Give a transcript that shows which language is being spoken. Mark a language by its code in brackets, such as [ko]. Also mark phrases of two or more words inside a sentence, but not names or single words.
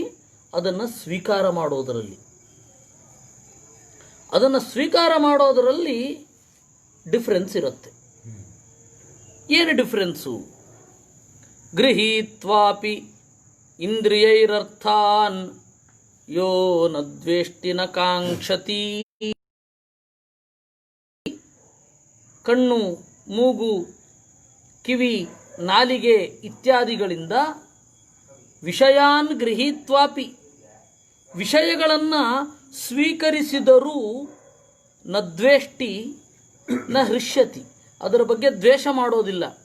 [kn] ಅದನ್ನು ಸ್ವೀಕಾರ ಮಾಡೋದರಲ್ಲಿ. ಅದನ್ನು ಸ್ವೀಕಾರ ಮಾಡೋದರಲ್ಲಿ ಡಿಫ್ರೆನ್ಸ್ ಇರುತ್ತೆ. ಏನು ಡಿಫ್ರೆನ್ಸು? [sa] ಗೃಹೀತ್ವಾಪಿ ಇಂದ್ರಿಯೈರರ್ಥಾನ್ ಯೋ ನ ದ್ವೇಷ್ಟಿ ನ ಕಾಂಕ್ಷತಿ. [kn] ಕಣ್ಣು, ಮೂಗು, ಕಿವಿ, ನಾಲಿಗೆ ಇತ್ಯಾದಿಗಳಿಂದ [sa] ವಿಷಯಾನ್ ಗೃಹೀತ್ವಾಪಿ, [kn] ವಿಷಯಗಳನ್ನು ಸ್ವೀಕರಿಸಿದರೂ [sa] ನ ದ್ವೇಷ್ಟಿ ನ ಹೃಷ್ಯತಿ, [kn] ಅದರ ಬಗ್ಗೆ ದ್ವೇಷ ಮಾಡೋದಿಲ್ಲ.